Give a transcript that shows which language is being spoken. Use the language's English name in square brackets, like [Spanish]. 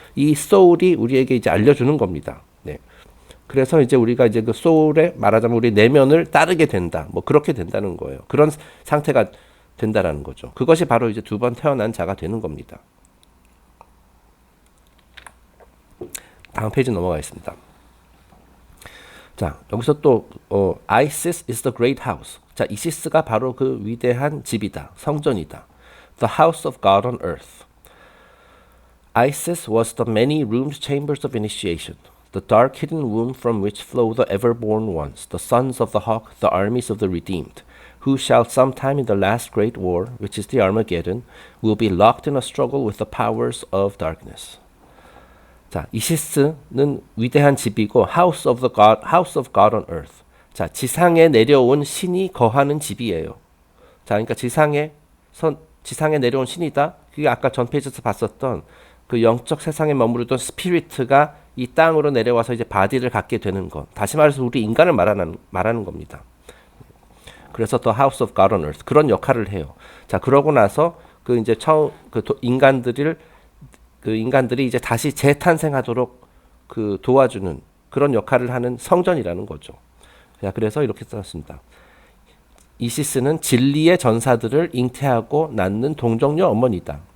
[Korean] 이 소울이 우리에게 이제 알려주는 겁니다. 네. 그래서 이제 우리가 이제 그 소울에 말하자면 우리 내면을 따르게 된다. 뭐 그렇게 된다는 거예요. 그런 상태가 된다라는 거죠. 그것이 바로 이제 두 번 태어난 자가 되는 겁니다. 다음 페이지 넘어가겠습니다. 자, 여기서 또 [English] Isis is the great house. [Korean] 자, 이시스가 바로 그 위대한 집이다. 성전이다. [English] The house of God on earth. Isis was the many-roomed chambers of initiation, the dark hidden womb from which flow the ever-born ones, the sons of the hawk, the armies of the redeemed, who shall sometime in the last great war, which is the Armageddon, will be locked in a struggle with the powers of darkness. [Korean] 자, 이시스는 위대한 집이고 [English] house of God on earth. [Korean] 자, 지상에 내려온 신이 거하는 집이에요. 자, 그러니까 지상에 내려온 신이다. 그게 아까 전 페이지에서 봤었던 그 영적 세상에 머무르던 스피리트가 이 땅으로 내려와서 이제 바디를 갖게 되는 것. 다시 말해서 우리 인간을 말하는 겁니다. 그래서 [English] The House of God on Earth [Korean] 그런 역할을 해요. 자, 그러고 나서 그 이제 인간들이 이제 다시 재탄생하도록 그 도와주는 그런 역할을 하는 성전이라는 거죠. 자, 그래서 이렇게 썼습니다. 이시스는 진리의 전사들을 잉태하고 낳는 동정녀 어머니다.